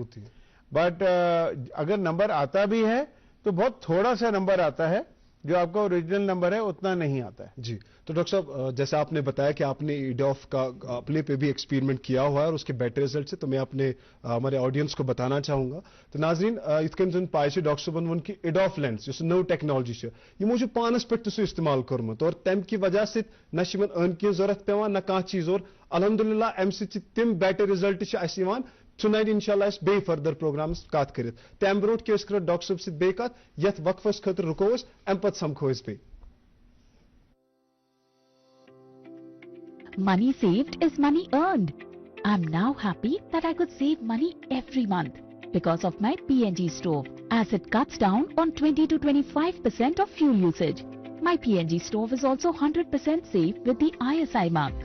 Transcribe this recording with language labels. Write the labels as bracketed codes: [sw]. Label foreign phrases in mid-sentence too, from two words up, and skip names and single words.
[hi] बट अगर नंबर आता भी है तो बहुत थोड़ा सा नंबर आता है, जो आपका ओरिजिनल नंबर है उतना नहीं आता है जी। तो डॉक्टर साहब जैसे आपने बताया कि आपने ईडॉफ का अपने पे भी एक्सपेरिमेंट किया हुआ है और उसके [en] better result [hi] से, तो मैं अपने हमारे ऑडियंस को बताना चाहूंगा। [ks] तो नाजरीन इत कन जन पाए डॉक्टर साहबन वन कि ईडॉफ लेंस यह नव टेक्नोलॉजी यमो पानस पे सह इस्तेमाल कर्मुत, और तम की वजह से न अन की जरूरत पेवान न कह चीज, और अलहमदुलिल्लाह अम सम [en] better result [ks] सुनाइन इंशाल्लाह बे [en] further program [ks] कत कर। तम ब्रो कर डॉक्टर साहब सत बे कत यथ वक्फस खतर रुको अम पे समखो बे। [en] Money saved is money earned. I'm now happy that I could save money every month because of my PNG stove, as it cuts down on 20 to 25% of fuel usage. My PNG stove is also 100% safe with the ISI mark.